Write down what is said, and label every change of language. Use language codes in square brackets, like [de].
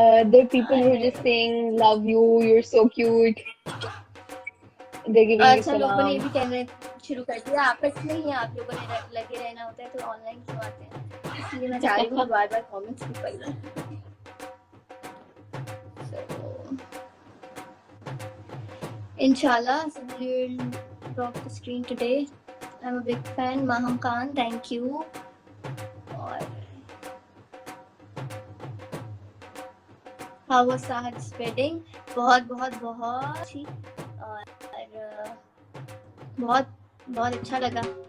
[en] There are people who are just saying love you, you're so cute. They're giving you [hi] अच्छा, लोगों ने ये [en] salam. [hi] भी कहना शुरू कर दिया, आपस में ही आप लोगों ने लगे रहना होता है, तो ऑनलाइन क्यों आते हैं, इसलिए मैं चाह रही हूँ बार बार कमेंट्स भी पढ़ना। [en] Inshallah, somebody will drop the screen today. I'm a big fan. Maham Khan, thank you. और how was Sahad's wedding? [hi] बहुत बहुत बहुत अच्छी, और बहुत बहुत अच्छा लगा।